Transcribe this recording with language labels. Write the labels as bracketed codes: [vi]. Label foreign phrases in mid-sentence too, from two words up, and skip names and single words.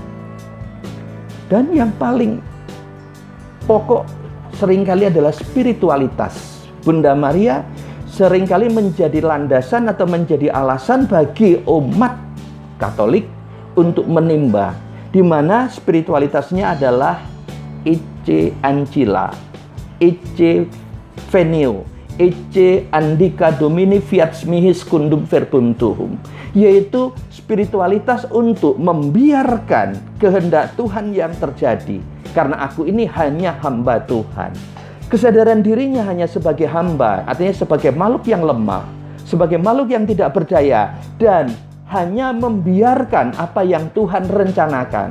[id] Dan yang paling pokok seringkali adalah spiritualitas. Bunda Maria seringkali menjadi landasan atau menjadi alasan bagi umat Katolik untuk menimba, di mana spiritualitasnya adalah [la] Ecce Ancilla, Ecce Venio, Ecce Andica Domini fiat mihi secundum verbum tuum, [id] yaitu spiritualitas untuk membiarkan kehendak Tuhan yang terjadi, karena aku ini hanya hamba Tuhan. Kesadaran dirinya hanya sebagai hamba, artinya sebagai makhluk yang lemah, sebagai makhluk yang tidak berdaya, dan hanya membiarkan apa yang Tuhan rencanakan.